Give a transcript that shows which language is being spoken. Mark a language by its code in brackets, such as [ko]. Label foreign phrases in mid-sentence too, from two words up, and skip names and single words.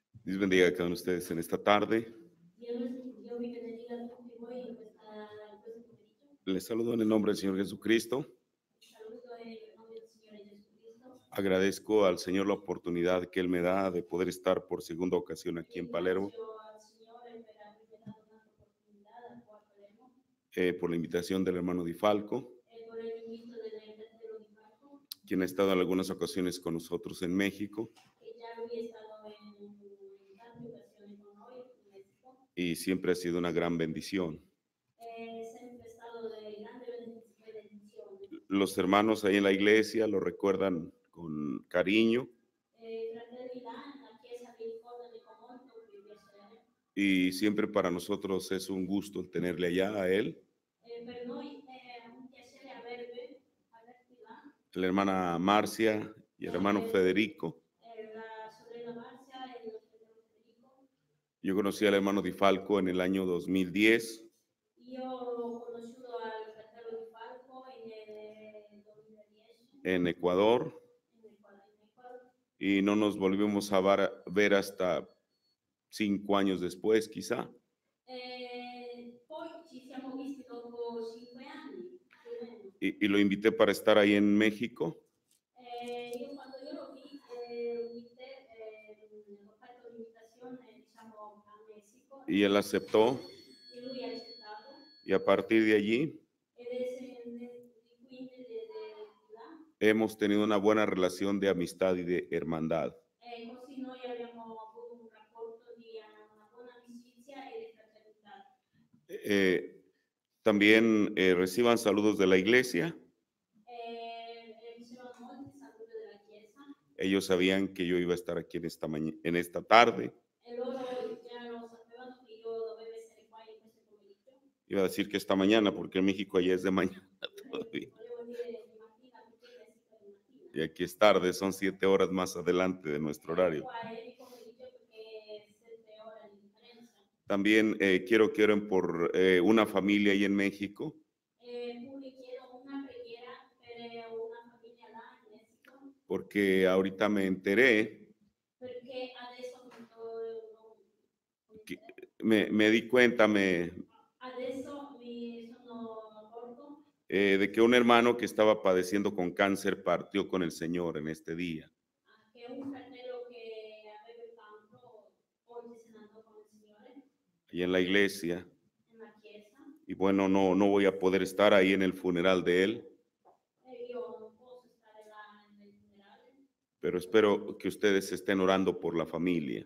[es] Dios bendiga a cada uno de ustedes en esta tarde. Dios mi bendiga [it] a tutti voi in questo pomeriggio. [es] Les saludo en el nombre del Señor Jesucristo. [it] Saluto nel nome del Signore Gesù Cristo. [es] Agradezco al Señor la oportunidad que Él me da de poder estar por segunda ocasión aquí en Palermo, [it] Ringrazio al Signore per avermi dato un'altra opportunità qua a Palermo [es] por la invitación del hermano Di Falco, [it] e por l'invito del fratello Di Falco, [es] quien ha estado en algunas ocasiones con nosotros en México [it] che già lui è stato in tante occasioni con noi in Messico. [es] y siempre ha sido una gran bendición. [it] È sempre stato di grande benedizione. [es] Los hermanos ahí en la iglesia lo recuerdan con cariño [it] I fratelli là nella chiesa vi ricordano con molto piacere. [es] y siempre para nosotros es un gusto tenerle allá a él, [it] Per noi è un piacere averti là. [es] la hermana Marcia y el hermano Federico. [it] La sorella Marzia e il fratello Federico. [es] Yo conocí al hermano Di Falco en el año 2010 [it] Io ho conosciuto al fratello Di Falco nel 2010 [es] en Ecuador [it] in Ecuador. [es] y no nos volvimos a ver hasta 5 años después, quizá. [it] Poi ci siamo visti dopo 5 anni, più o meno. [es] Y lo invité para estar ahí en México. [it] Io quando io lo vi, ho fatto l'invitazione, diciamo, a Messico. [es] Y él aceptó. [it] E lui ha accettato. [es] Y a partir de allí hemos tenido una buena relación de amistad y de hermandad. [it] Così noi abbiamo avuto un rapporto di una buona amicizia e di fraternità. [es] También reciban saludos de la iglesia. [it] Ricevono molti saluti della chiesa. [es] Ellos sabían que yo iba a estar aquí en esta tarde. [it] E loro già lo sapevano che io dovevo essere qua in questo pomeriggio. [es] Iba a decir que esta mañana, porque en México allá es de mañana todavía. [it] Volevo dire di mattina, perché in Messico è di mattina. [es] Y aquí es tarde, son 7 horas más adelante de nuestro horario. [it] Qua è di pomeriggio perché 7 ore di differenza. [es] También quiero que oren por una familia ahí en México. [it] Pure chiedo una preghiera per una famiglia là in Messico. [es] Porque ahorita me enteré, [it] Perché adesso [es] me di cuenta, [it] adesso mi sono accorto [es] de que un hermano que estaba padeciendo con cáncer partió con el Señor en este día. [it] che un fratello che aveva il cancro oggi se ne andò con il Signore [es] Y en la iglesia. [it] in la chiesa. [es] Y bueno, no voy a poder estar ahí en el funeral de él. [it] Io non posso stare là nel funerale. [es] Pero espero que ustedes estén orando por la familia.